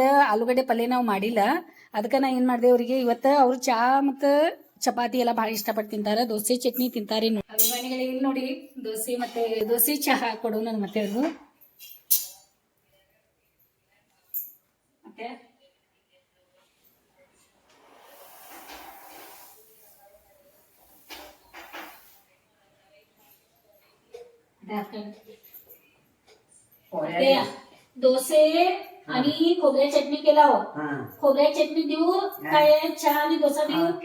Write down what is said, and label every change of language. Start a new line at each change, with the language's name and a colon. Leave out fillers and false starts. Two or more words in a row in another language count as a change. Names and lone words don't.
Kannada: ಆಲೂಗಡ್ಡೆ ಪಲ್ಯ ನಾವು ಮಾಡಿಲ್ಲ, ಅದಕ್ಕೆ ನಾ ಏನ್ ಮಾಡ್ದೆ ಅವ್ರಿಗೆ ಇವತ್ತ. ಅವ್ರು ಚಾ ಮತ್ತು ಚಪಾತಿ ಎಲ್ಲ ಬಹಳ ಇಷ್ಟಪಟ್ಟು ತಿಂತಾರ, ದೋಸೆ ಚಟ್ನಿ ತಿಂತಾರೆ. ಅಭಿಮಾನಿಗಳೇ, ಇಲ್ಲಿ ನೋಡಿ ದೋಸೆ ಮತ್ತೆ ದೋಸೆ ಚಹಾ ಕೊಡು ನನ್ನ ಮತ್ತೆ ಅವ್ರಿಗೂ.
Marathi: ಮತ್ತೆ डोसे आणि खोबऱ्या चटणी केला हो. खोबऱ्या चटणी देऊ काय, चहा आणि डोसा देऊ?